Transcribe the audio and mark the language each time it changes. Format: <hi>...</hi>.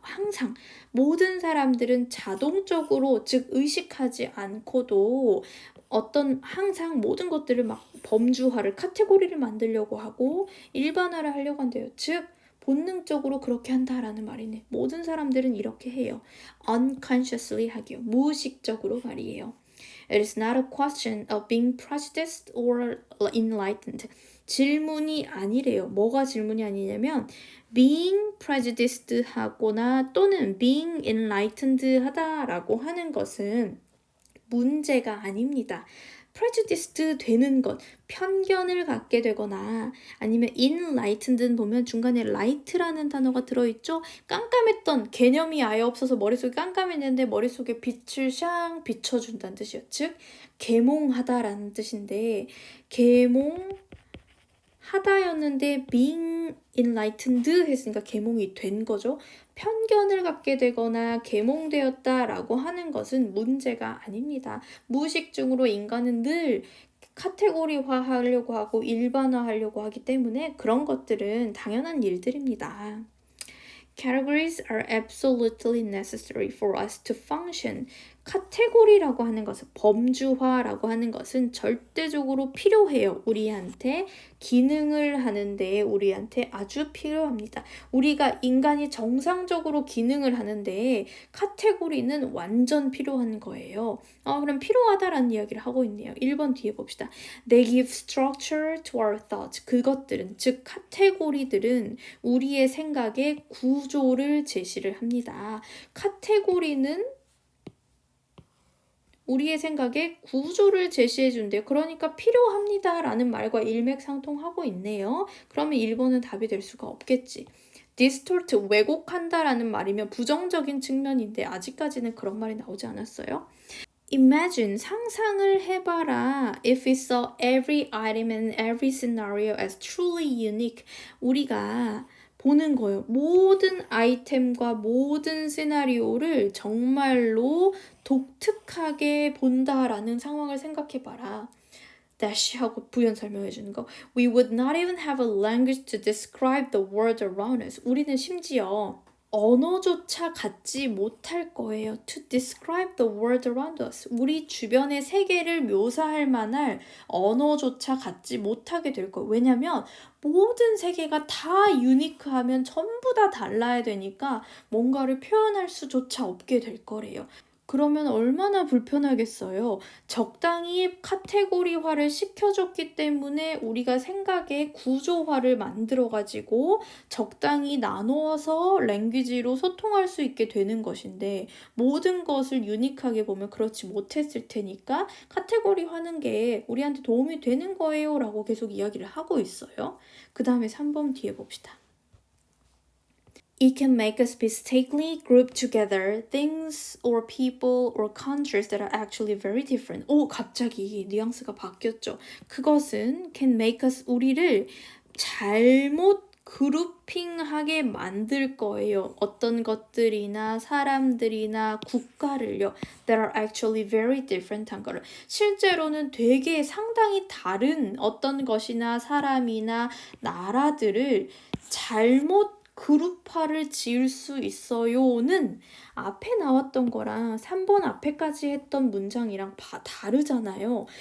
<ko>항상 모든 사람들은 자동적으로 즉 의식하지 않고도 항상 모든 것들을 막 범주화를 카테고리를 만들려고 하고 일반화를 하려고 한대요. 즉 본능적으로 그렇게 한다라는 말이네. 모든 사람들은 이렇게 해요. unconsciously 하기요. 무의식적으로 말이에요.</ko> <en>It is not a question of being prejudiced or enlightened.</en> <ko>질문이 아니래요. 뭐가 질문이 아니냐면</ko> <en>being prejudiced</en> <ko>하거나 또는</ko> <en>being enlightened</en> <ko>하다라고 하는 것은 문제가 아닙니다. prejudiced 되는 것, 편견을 갖게 되거나 아니면 enlightened 보면 중간에 light라는 단어가 들어있죠. 깜깜했던 개념이 아예 없어서 머릿속이 깜깜했는데 머릿속에 빛을 샹 비춰준다는 뜻이에요. 즉 계몽하다라는 뜻인데 계몽하다였는데</ko> <en>being enlightened</en> <ko>했으니까 계몽이 된 거죠. 편견을 갖게 되거나 계몽되었다라고 하는 것은 문제가 아닙니다. 무의식중으로 인간은 늘 카테고리화하려고 하고 일반화하려고 하기 때문에 그런 것들은 당연한 일들입니다.</ko> <en>Categories are absolutely necessary for us to function.</en> <ko>카테고리라고 하는 것은, 범주화라고 하는 것은 절대적으로 필요해요. 우리한테 기능을 하는데 우리한테 아주 필요합니다. 우리가 인간이 정상적으로 기능을 하는데 카테고리는 완전 필요한 거예요. 그럼 필요하다라는 이야기를 하고 있네요. 1번 뒤에 봅시다.</ko> <en>They give structure to our thoughts.</en> <ko>그것들은, 즉 카테고리들은 우리의 생각에 구조를 제시를 합니다. 카테고리는 우리의 생각에 구조를 제시해 준대요. 그러니까 필요합니다 라는 말과 일맥상통하고 있네요. 그러면 1번은 답이 될 수가 없겠지. distort, 왜곡한다 라는 말이면 부정적인 측면인데 아직까지는 그런 말이 나오지 않았어요.</ko> <en>Imagine,</en> <ko>상상을 해봐라.</ko> <en>If we saw every item and every scenario as truly unique.</en> <ko>우리가 보는 거예요. 모든 아이템과 모든 시나리오를 정말로 독특하게 본다라는 상황을 생각해봐라. dash 하고 부연 설명해 주는 거.</ko> <en>We would not even have a language to describe the world around us.</en> <ko>우리는 심지어 언어조차 갖지 못할 거예요.</ko> <en>To describe the world around us.</en> <ko>우리 주변의 세계를 묘사할 만한 언어조차 갖지 못하게 될 거예요. 왜냐면 모든 세계가 다 유니크하면 전부 다 달라야 되니까 뭔가를 표현할 수조차 없게 될 거래요. 그러면 얼마나 불편하겠어요. 적당히 카테고리화를 시켜줬기 때문에 우리가 생각의 구조화를 만들어가지고 적당히 나누어서 랭귀지로 소통할 수 있게 되는 것인데 모든 것을 유니크하게 보면 그렇지 못했을 테니까 카테고리화하는 게 우리한테 도움이 되는 거예요 라고 계속 이야기를 하고 있어요. 그 다음에 3번 뒤에 봅시다.</ko> <en>It can make us mistakenly group together things or people or countries that are actually very different.</en> <ko>갑자기 뉘앙스가 바뀌었죠. 그것은</ko> <en>can make us,</en> <ko>우리를 잘못 그룹핑하게 만들 거예요. 어떤 것들이나 사람들이나 국가를요.</ko> <en>That are actually very different</en> <ko>한 거를. 실제로는 되게 상당히 다른 어떤 것이나 사람이나 나라들을 잘못 그룹화를 지을 수 있어요는 앞에 나왔던 거랑 3번 앞에까지 했던 문장이랑 다르잖아요.</ko>